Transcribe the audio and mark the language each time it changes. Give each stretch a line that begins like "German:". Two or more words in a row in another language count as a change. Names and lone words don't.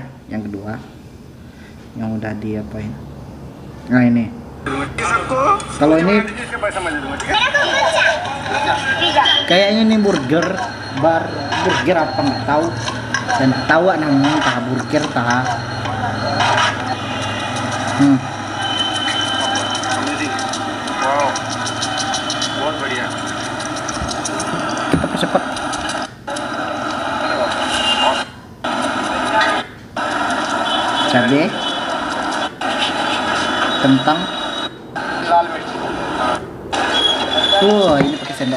Indonesian: Yang udah diapain. Nah ini. Kalau ini kayaknya ini burger apa nggak tahu. Dan tahu namanya tah burger tah. Wow.
Hindi: बहुत बढ़िया.
Indonesian: Kita percepat. Cabai, kentang. Ini pakai sendok.